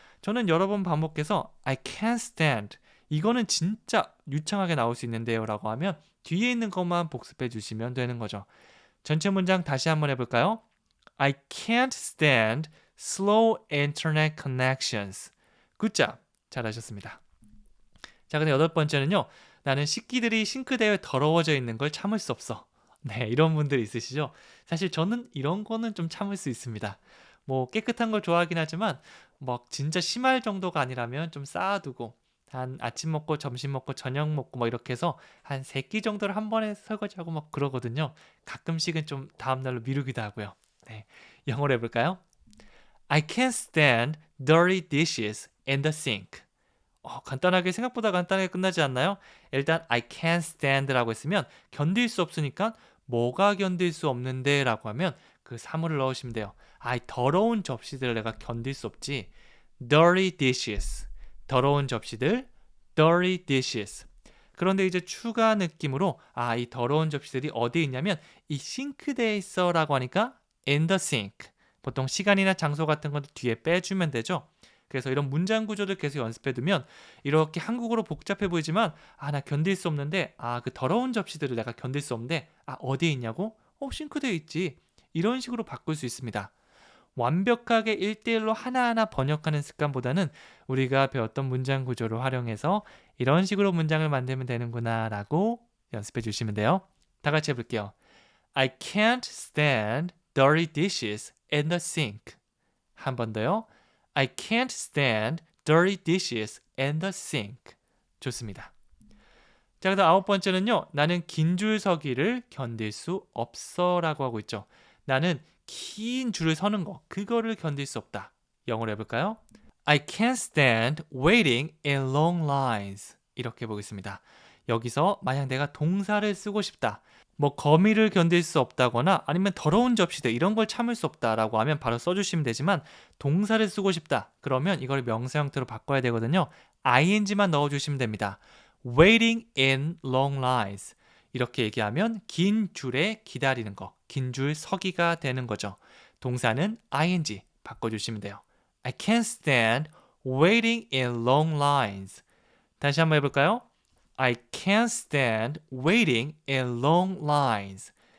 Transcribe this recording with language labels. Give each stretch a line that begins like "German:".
Korean: 저는 여러 번 반복해서
English: I can't stand.
Korean: 이거는 진짜 유창하게 나올 수 있는데요 라고 하면 뒤에 있는 것만 복습해 주시면 되는 거죠. 전체 문장 다시 한번 해볼까요?
English: I can't stand slow internet connections.
Korean: 굿잡. 잘하셨습니다. 자, 근데 여덟 번째는요. 나는 식기들이 싱크대에 더러워져 있는 걸 참을 수 없어. 네, 이런 분들 있으시죠? 사실 저는 이런 거는 좀 참을 수 있습니다. 뭐 깨끗한 걸 좋아하긴 하지만 뭐 진짜 심할 정도가 아니라면 좀 쌓아두고 한 아침 먹고 점심 먹고 저녁 먹고 뭐 이렇게 해서 한 3끼 정도를 한 번에 설거지하고 막 그러거든요. 가끔씩은 좀 다음날로 미루기도 하고요. 네, 영어로 해볼까요?
English: I can't stand dirty dishes in the sink.
Korean: 간단하게 생각보다 간단하게 끝나지 않나요? 일단
English: I can't stand
Korean: 라고 했으면 견딜 수 없으니까 뭐가 견딜 수 없는데 라고 하면 그 사물을 넣으시면 돼요. 더러운 접시들을 내가 견딜 수 없지.
English: dirty dishes.
Korean: 더러운 접시들,
English: dirty dishes.
Korean: 그런데 이제 추가 느낌으로 이 더러운 접시들이 어디에 있냐면 이 싱크대에 있어 라고 하니까
English: in the sink.
Korean: 보통 시간이나 장소 같은 것도 뒤에 빼주면 되죠. 그래서 이런 문장 구조를 계속 연습해두면 이렇게 한국어로 복잡해 보이지만 나 견딜 수 없는데 그 더러운 접시들을 내가 견딜 수 없는데 어디에 있냐고? 싱크대에 있지. 이런 식으로 바꿀 수 있습니다. 완벽하게 1대1로 하나하나 번역하는 습관보다는 우리가 배웠던 문장 구조를 활용해서 이런 식으로 문장을 만들면 되는구나 라고 연습해 주시면 돼요. 다 같이 해볼게요.
English: I can't stand dirty dishes in the sink.
Korean: 한 번 더요.
English: I can't stand dirty dishes in the sink.
Korean: 좋습니다. 자, 그다음 아홉 번째는요. 나는 긴 줄 서기를 견딜 수 없어 라고 하고 있죠. 나는 긴 줄을 서는 거, 그거를 견딜 수 없다. 영어로 해볼까요?
English: I can't stand waiting in long lines.
Korean: 이렇게 보겠습니다. 여기서 만약 내가 동사를 쓰고 싶다. 뭐 거미를 견딜 수 없다거나 아니면 더러운 접시들 이런 걸 참을 수 없다라고 하면 바로 써주시면 되지만 동사를 쓰고 싶다. 그러면 이걸 명사 형태로 바꿔야 되거든요. ing만 넣어주시면 됩니다.
English: Waiting in long lines.
Korean: 이렇게 얘기하면 긴 줄에 기다리는 거, 긴 줄 서기가 되는 거죠. 동사는 ing 바꿔주시면 돼요.
English: I can't stand waiting in long lines.
Korean: 다시 한번 해볼까요?
English: I can't stand waiting in long lines.